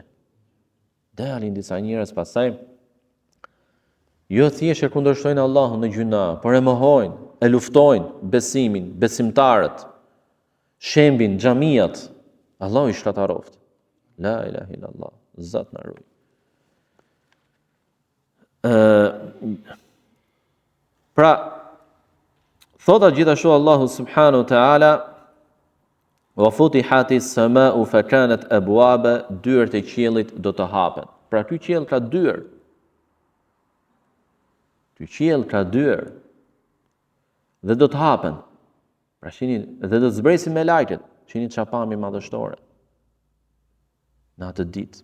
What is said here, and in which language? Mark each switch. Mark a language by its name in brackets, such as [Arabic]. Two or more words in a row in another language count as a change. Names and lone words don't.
[Albanian] Dalin disa njerëz pasaj, jo thjesht e kundërshtojnë Allahun në gjuna, por e mohojnë, e luftojnë besimin, besimtarët, shembin, xhamiat. Allahu i shkataroft. [Arabic] لا إله إلا الله. [Albanian] Zot na ruaj. Pra, thotë gjithashtu Allahu [Arabic] سبحانه وتعالى, وفتحت السماء فكانت أبوابا, [Albanian] dyert e qiellit do të hapen. Pra ky qiell ka dyer. Ky qiell ka dyer. Dhe do të hapen. Pra shihni, dhe do të zbresin me lajket. Shihni çfarë pamje madhështore. Në atë ditë.